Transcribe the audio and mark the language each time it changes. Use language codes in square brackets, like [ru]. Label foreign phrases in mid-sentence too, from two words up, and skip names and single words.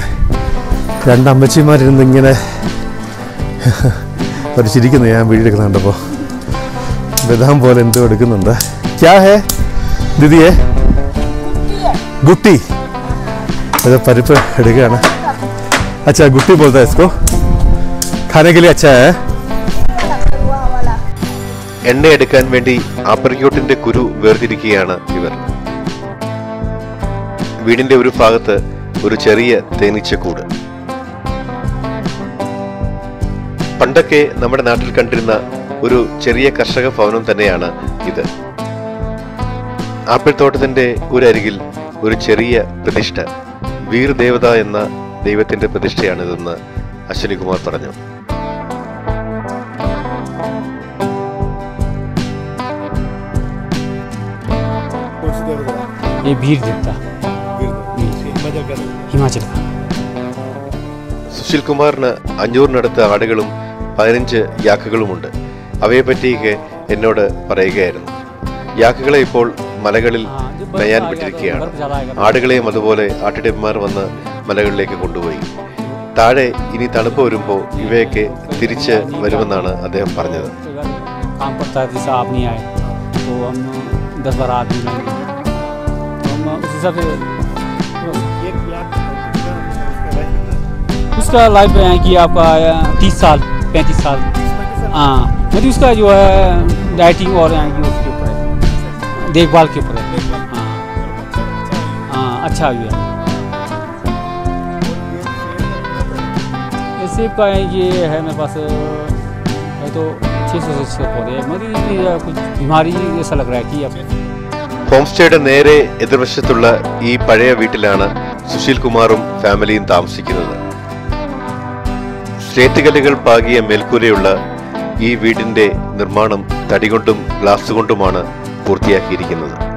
[ml] 2 അമ്മച്ചിമാരിരുന്ന് ഇങ്ങനെ ഒരു ചിരിക്കുന്നു. ഞാൻ വീഡിയോ എടുക്കുന്നുണ്ടപ്പോൾ ബദാം പോലെ എന്തോ എടുക്കുന്നുണ്ട്. [hi] क्या है दीदी? गुट्टी. [ml] അത് പരിപ്പ് എടുക്കുകയാണ്. അച്ഛാ ഗുട്ടി പോലത്തെ [hi] इसको खाने के लिए अच्छा है. [ml] എണ്ണ എടുക്കാൻ വേണ്ടി ആപ്രിക്കോട്ടിന്റെ കുരു വേർതിരിക്കുകയാണ് ഇവർ. വീടിന്റെ ഒരു ഭാഗത്ത് ഒരു ചെറിയ തേനീച്ചക്കൂട്. പണ്ടൊക്കെ നമ്മുടെ നാട്ടിൽ കണ്ടിരുന്ന ഒരു ചെറിയ കർഷക ഭവനം തന്നെയാണ് ഇത്. ആപ്പിൾ തോട്ടത്തിന്റെ ഒരു അരികിൽ ഒരു ചെറിയ പ്രതിഷ്ഠ, വീർ ദേവത എന്ന ദൈവത്തിന്റെ പ്രതിഷ്ഠയാണിതെന്ന് അശ്വിനി കുമാർ പറഞ്ഞു. [hi] ये भीड़ देवता हिमाचल का. [ml] സുശീൽ കുമാറിന് 500-നടുത്ത് ആടുകളും 15 യാക്കുകളുമുണ്ട്. അവയെപ്പറ്റിയൊക്കെ എന്നോട് പറയുകയായിരുന്നു. യാക്കുകളെ ഇപ്പോൾ മലകളിൽ നയാൻ വിട്ടിരിക്കുകയാണ്. ആടുകളെയും അതുപോലെ ആട്ടിടയന്മാർ വന്ന് മലകളിലേക്ക് കൊണ്ടുപോയി. താഴെ ഇനി തണുപ്പ് വരുമ്പോൾ ഇവയൊക്കെ തിരിച്ച് വരുമെന്നാണ് അദ്ദേഹം പറഞ്ഞത്. [hi] उसका लाइफ है कि आपका 30 साल 35 साल। हाँ, मतलब उसका जो है डाइटिंग और उसके ऊपर है, देखभाल के ऊपर है। हाँ हाँ, अच्छा भी है। सेब का ये है मेरे पास है तो 600 से पौधे, मतलब कुछ बीमारी ऐसा लग रहा है कि अब [ml] ഹോം സ്റ്റേയുടെ നേരെ എതിർവശത്തുള്ള ഈ പഴയ വീട്ടിലാണ് സുശീൽ കുമാറും ഫാമിലിയും താമസിക്കുന്നത്. സ്ലേറ്റ് കല്ലുകൾ പാകിയ മേൽക്കൂരയുള്ള ഈ വീടിന്റെ നിർമ്മാണം തടികൊണ്ടും ഗ്ലാസ് കൊണ്ടുമാണ് പൂർത്തിയാക്കിയിരിക്കുന്നത്.